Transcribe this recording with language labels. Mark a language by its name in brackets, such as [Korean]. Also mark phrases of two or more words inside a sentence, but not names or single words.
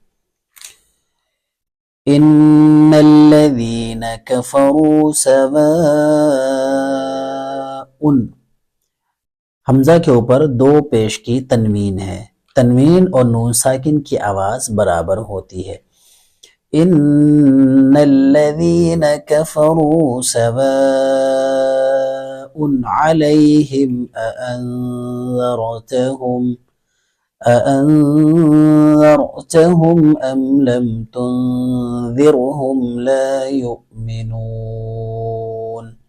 [Arabic] إن الذين كفروا سواء. [Hindi] हमजा के ऊपर दो पेश की तनवीन है। तनवीन और नून साकिन की आवाज बराबर होती है। [Arabic] إن الذين كفروا سواء عليهم أأنذرتهم أم لم تنذرهم لا يؤمنون.